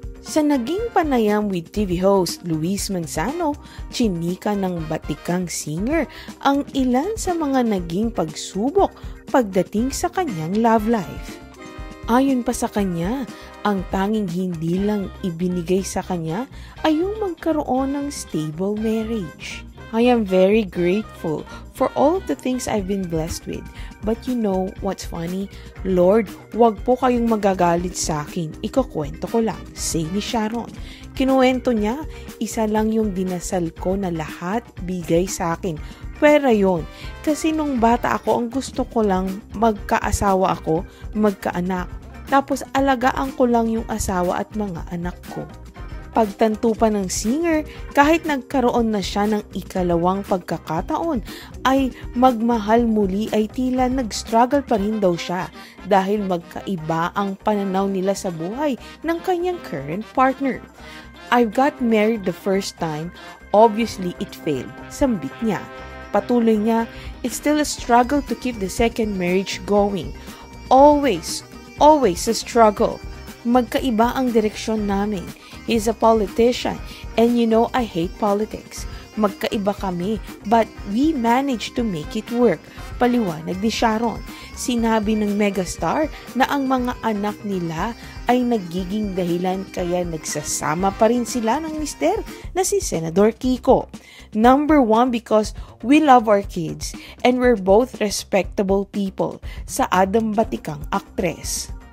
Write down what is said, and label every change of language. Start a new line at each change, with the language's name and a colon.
Filipino: Sa naging panayam
English: with TV host
Filipino: Luis Manzano, chinika ng batikang singer ang ilan sa mga naging pagsubok pagdating sa kanyang love life. Ayon pa sa kanya, ang tanging hindi lang ibinigay sa kanya ay yung magkaroon ng stable marriage.
English: I am very grateful for all of the things I've been blessed with. But you know what's funny?
Filipino: Lord, wag po kayong magagalit sa akin. Ikukwento ko lang, say ni Sharon. Kinuwento niya, isa lang yung dinasal ko na lahat bigay sa akin. Pero yun, kasi nung bata ako, ang gusto ko lang magkaasawa ako, magkaanak. Tapos alagaan ko lang yung asawa at mga anak ko. Pagtanto pa ng singer, kahit nagkaroon na siya ng ikalawang pagkakataon, ay magmahal muli ay tila nag-struggle pa rin daw siya dahil magkaiba ang pananaw nila sa buhay ng kanyang current partner.
English: I've got married the first time, obviously it failed,
Filipino: sambit niya. Patuloy niya,
English: it's still a struggle to keep the second marriage going. Always a struggle.
Filipino: Magkaiba ang direksyon namin.
English: He's a politician, and you know I hate politics.
Filipino: Magkaiba kami,
English: but we managed to make it work.
Filipino: Paliwanag ni Sharon. Sinabi ng megastar na ang mga anak nila ay nagiging dahilan kaya nagsasama pa rin sila ng mister na si Senador Kiko.
English: Number one, because we love our kids and we're both respectable people,
Filipino: sa Adam Batikang aktres.